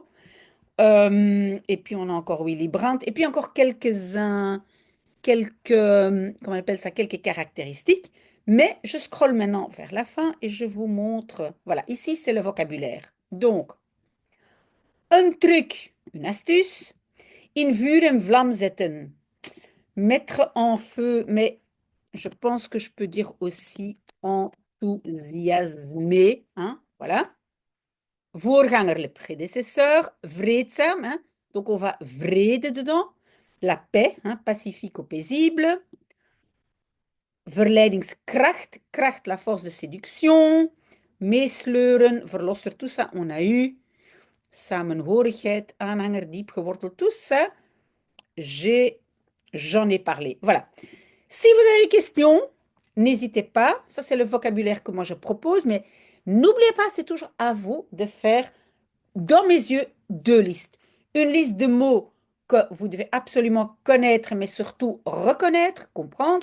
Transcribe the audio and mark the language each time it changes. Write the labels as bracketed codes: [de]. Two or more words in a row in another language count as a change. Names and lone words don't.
[fr] Et puis on a encore Willy Brandt, et puis encore comment on appelle ça, quelques caractéristiques. Mais je scrolle maintenant vers la fin et je vous montre. Voilà, ici c'est le vocabulaire. Donc, un truc, une astuce. [nl] In vuur en vlam zetten. [fr] Mettre en feu, mais je pense que je peux dire aussi enthousiasmer, hein, voilà. Voorganger, le prédécesseur, vreedzaam, hein, donc on va vrede dedans. La paix, hein, pacifique ou paisible. [nl] Verleidingskracht, kracht, [fr] la force de séduction. [nl] Meesleuren, verlosser, [fr] tout ça, on a eu. [nl] Samenhorigheid, aanhanger, diep geworteld, [fr] tout ça, j'en ai parlé. Voilà. Si vous avez des questions, n'hésitez pas. Ça, c'est le vocabulaire que moi je propose, mais n'oubliez pas, c'est toujours à vous de faire, dans mes yeux, deux listes. Une liste de mots que vous devez absolument connaître, mais surtout reconnaître, comprendre.